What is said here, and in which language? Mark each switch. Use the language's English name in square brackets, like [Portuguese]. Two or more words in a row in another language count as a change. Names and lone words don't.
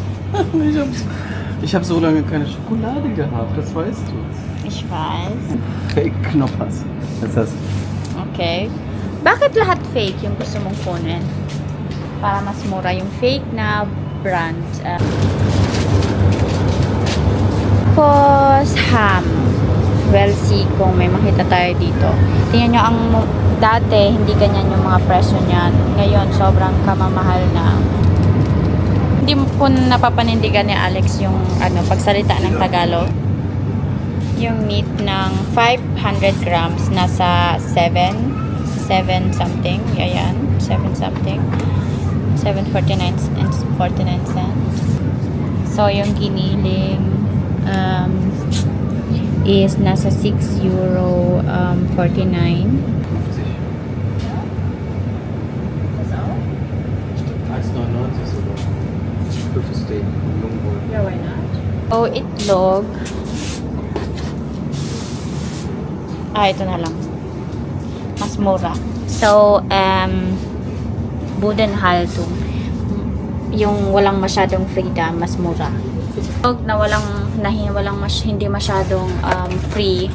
[German] Ich hab so lange keine Schokolade gehabt, das weißt du. Ich weiß. Fake Knoppers. Was ist das? Okay. [Filipino] Bakit lahat fake yung gusto mong kunin? Para mas mura yung fake na brand. Tapos ham. [English] Well, see [Filipino] kung may makita tayo dito. Tingnan nyo, ang dati, hindi ganyan yung mga presyo niyan. Ngayon, sobrang kamamahal na. Hindi ko napapanindigan ni Alex yung pagsalita ng Tagalog. Yung meat ng 500 grams nasa 7 something. Ayan, 7 something. 7.49 and 49 cents. So, yung giniling is nasa 6 euro 49. [German] 1,99 sogar. Für Steak. [English] Yeah, why not? [Filipino] Oh, itlog. Ito na lang. Mas mura. So, Budenhaltung. Yung walang masyadong freedom, mas mura. Itlog na hindi masyadong free.